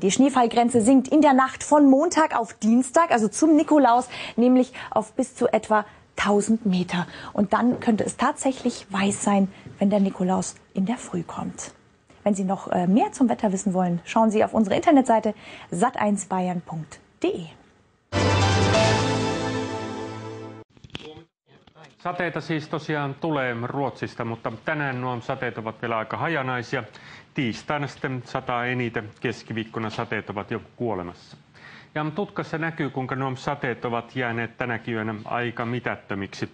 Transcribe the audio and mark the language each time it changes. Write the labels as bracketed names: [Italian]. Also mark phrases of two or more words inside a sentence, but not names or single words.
[German] Die Schneefallgrenze sinkt in der Nacht von Montag auf Dienstag, also zum Nikolaus, nämlich auf bis zu etwa 1000 Meter. Und dann könnte es tatsächlich weiß sein, wenn der Nikolaus in der Früh kommt. Wenn Sie noch mehr zum Wetter wissen wollen, schauen Sie auf unsere Internetseite sat1bayern.de. [Finnish] Sateita siis tosiaan tulee Ruotsista, mutta tänään nuo sateet ovat vielä aika hajanaisia. Tiistaina sitten sataa eniten, keskiviikkona sateet ovat jo kuolemassa. Ja tutkassa näkyy, kuinka nuo sateet ovat jääneet tänäkin yönä aika mitättömiksi.